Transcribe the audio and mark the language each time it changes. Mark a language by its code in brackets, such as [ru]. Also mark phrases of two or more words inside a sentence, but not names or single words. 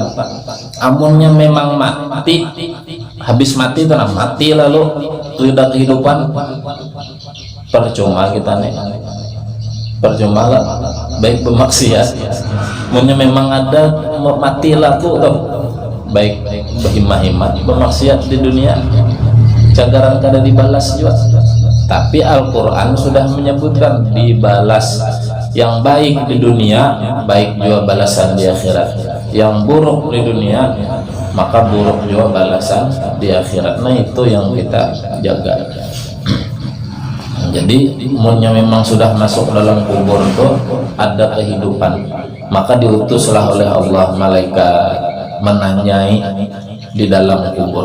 [bjn] Amunnya memang mati, habis mati tenang mati lalu tidak kehidupan, percuma kita nih, percuma lah baik bermaksiat. Amunnya memang ada mati lalu tuh baik berhimah-himah bermaksiat di dunia, cagaran kada dibalas juga. [id] Tapi Al-Quran sudah menyebutkan dibalas yang baik di dunia, baik juga balasan di akhirat. Yang buruk di dunia, maka buruk juga balasan di akhirat. Nah itu yang kita jaga. Jadi umumnya memang sudah masuk dalam kubur itu ada kehidupan, maka diutuslah oleh Allah malaikat menanyai di dalam kubur.